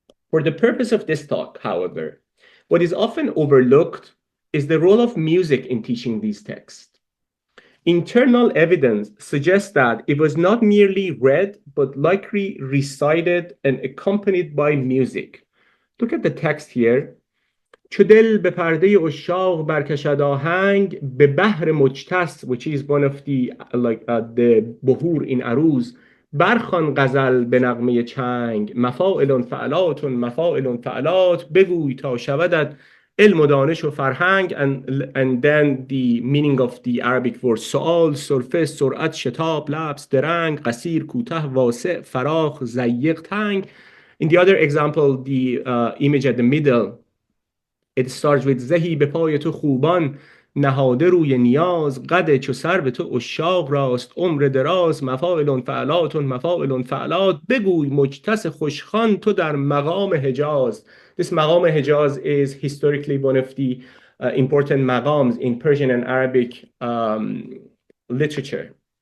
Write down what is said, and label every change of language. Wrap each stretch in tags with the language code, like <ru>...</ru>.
<en>For the purpose of this talk, however, what is often overlooked is the role of music in teaching these texts. Internal evidence suggests that it was not merely read, but likely recited and accompanied by music. Look at the text here.</en> <fa>چو دل به پرده عشاق برکشد آهنگ به بحر مجتث,</fa> <en>which is one of the</en> <fa>بحور in عروض, برخوان غزل به نغمه چنگ مفاعل فعلات مفاعل فعلات بگوی تا شودت علم و دانش و فرهنگ,</fa> <en>and then the meaning of the Arabic word</en> <fa>سؤال, سرفه, سرعت, شتاب, لبس, درنگ, قصیر, کوته, واسع, فراخ, ضیق, تنگ.</fa> <en>In the other example, the image at the middle, it starts with</en> <fa>زهی به پای تو خوبان نهاده روی نیاز قد چو سرو تو عشاق راست عمر دراز مفاعل فعلات مفاعل فعلات بگوی مجتث خوشخوان تو در مقام حجاز.</fa> <en>This مقام حجاز is historically one of the important maqams in Persian and Arabic literature.</en>